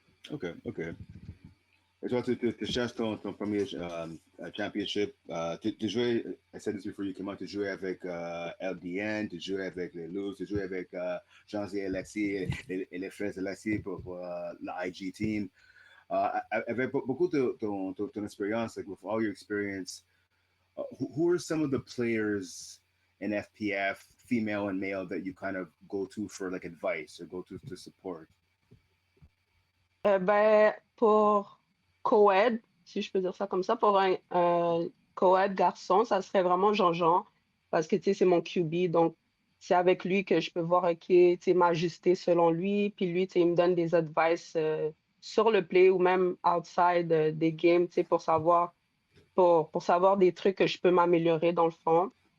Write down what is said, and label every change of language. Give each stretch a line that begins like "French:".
French: OK. Et toi, tu cherches ton premier championship. Tu jouais,
English: I said this before you came out,
French: tu jouais avec LDN, tu jouais avec les Luz, tu jouais avec Jean-Zé Alexis et les frères Alexis pour la IG team. Avec beaucoup de ton expérience,
English: like with all your experience, who are some of the players in FPF, female and male, that you kind of go to for like advice or go to support?
French: Ben, pour co-ed, si je peux dire ça comme ça, pour un co-ed garçon, ça serait vraiment Jean-Jean, parce que, tu sais, c'est mon QB, donc c'est avec lui que je peux voir, OK, tu sais, m'ajuster selon lui, puis lui, tu sais, il me donne des advice sur le play ou même outside des games, tu sais, pour savoir des trucs que je peux m'améliorer dans le fond.